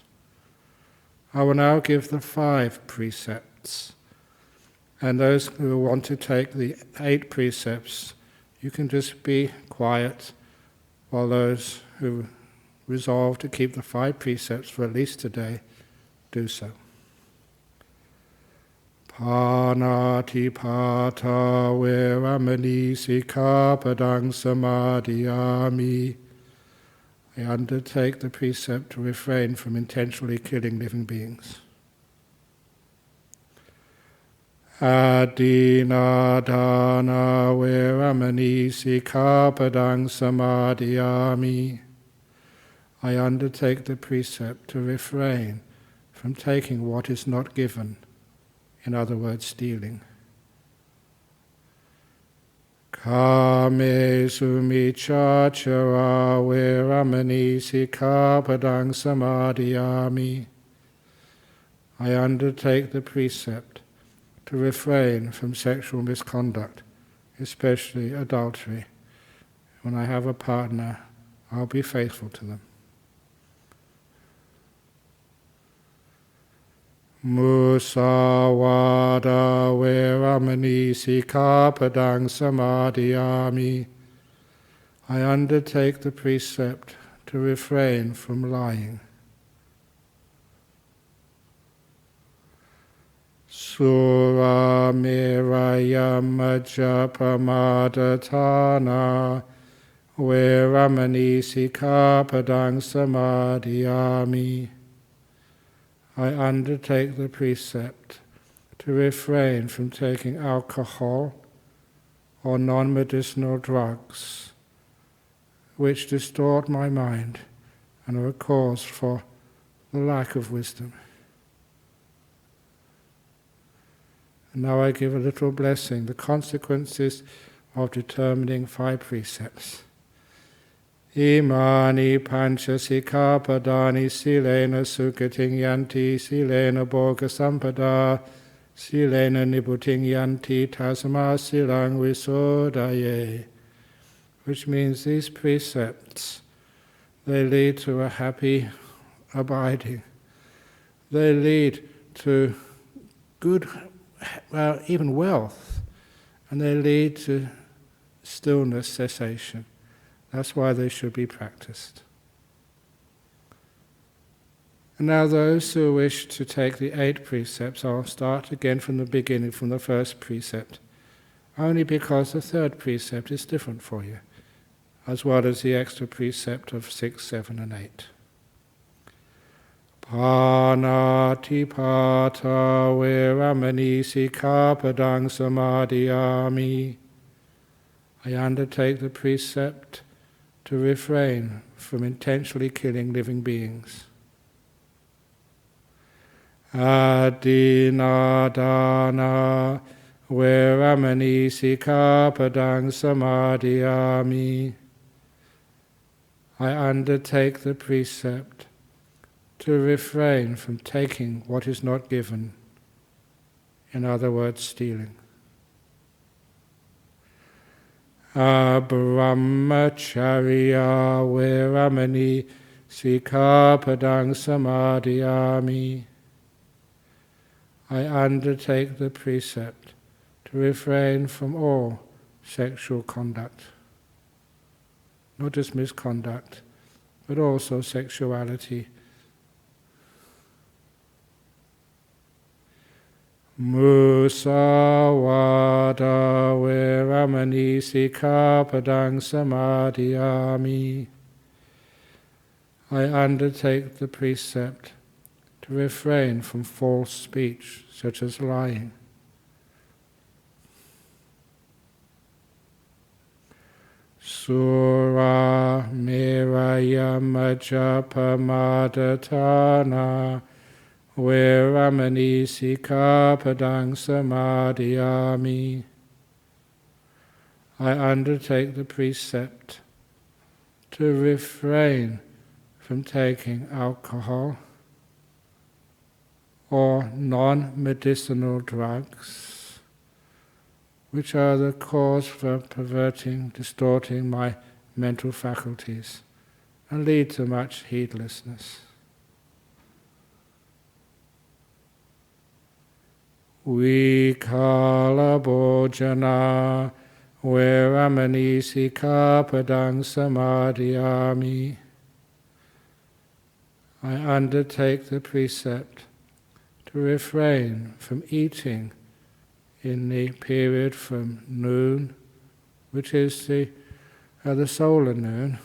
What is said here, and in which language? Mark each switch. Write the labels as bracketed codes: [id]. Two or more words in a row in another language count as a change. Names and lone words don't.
[en] I will now give the 5 precepts. And those who want to take the 8 precepts, you can just be quiet, while those who resolve to keep the 5 precepts for at least today, do so. [pi] Pānāti pātā veramani sikkhapadang samadhiyāmi. [en] I undertake the precept to refrain from intentionally killing living beings. [pi] Adina dana veramani sikkhapadang samadhiyāmi. [en] I undertake the precept to refrain from taking what is not given, in other words, stealing. [pi] Kāmesu micchāchara veramani sikkhapadang samadhiyāmi. [en] I undertake the precept to refrain from sexual misconduct, especially adultery. When I have a partner, I'll be faithful to them. [pi] Musāvāda veramani sikkhapadang samadhiyāmi. [en] I undertake the precept to refrain from lying. [pi] Sura meraya majjapamadatthana veramani sikkhapadang samadhiyāmi. [en] I undertake the precept to refrain from taking alcohol or non-medicinal drugs which distort my mind and are a cause for the lack of wisdom. And now I give a little blessing, the consequences of determining 5 precepts. [pi] Imani pancha sikkhapadani silena sukhating yanti silena bhoga sampada silena nibbutiṃ yanti tasma silaṃ visodaye. [en] Which means these precepts, they lead to a happy abiding. They lead to good, even wealth, and they lead to stillness, cessation. That's why they should be practiced. And now those who wish to take the 8 precepts, I'll start again from the beginning, from the first precept, only because the 3rd precept is different for you, as well as the extra precept of 6, 7 and 8. [pi] Panatipata veramani sikkhapadang samadhiyami. [en] I undertake the precept to refrain from intentionally killing living beings. [pi] Adinadana veramani sikkhapadang samadhiyami. [en] I undertake the precept to refrain from taking what is not given, in other words, stealing. [pi] Brahmacharya veramani sikkhapadang samadhiyami. [en] I undertake the precept to refrain from all sexual conduct, not just misconduct, but also sexuality. [pi] Musawada veramani sikkhapadang samadhiyami. [en] I undertake the precept to refrain from false speech, such as lying. [pi] Sura meraya majapamadatana veramani sikkhapadang samadhiyami. [en] I undertake the precept to refrain from taking alcohol or non-medicinal drugs, which are the cause for perverting, distorting my mental faculties and lead to much heedlessness. [pi] Vikala bhojana veramani sikkhapadang samadhiyami. [en] I undertake the precept to refrain from eating in the period from noon, which is the solar noon.